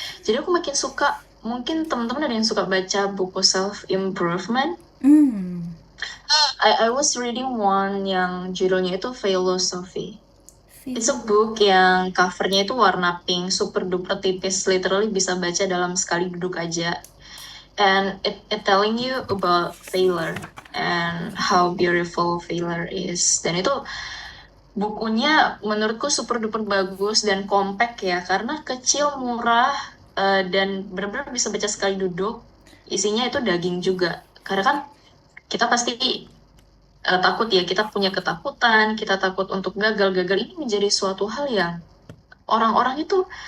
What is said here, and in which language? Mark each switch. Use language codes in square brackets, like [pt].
[id] Jadi aku makin suka, mungkin teman-teman ada yang suka baca buku self improvement. Hmm. [en] I was reading one [id] yang judulnya itu [en] Philosophy. It's a Feel. [id] book yang covernya itu warna pink, super duper tipis, literally bisa baca dalam sekali duduk aja. [en] And it telling you about failure and how beautiful failure is. [id] Dan itu bukunya menurutku super duper bagus dan compact ya, karena kecil, murah, dan benar-benar bisa baca sekali duduk. Isinya itu daging juga. Karena kan kita pasti takut ya, kita punya ketakutan, kita takut untuk gagal. Gagal ini menjadi suatu hal yang orang-orang itu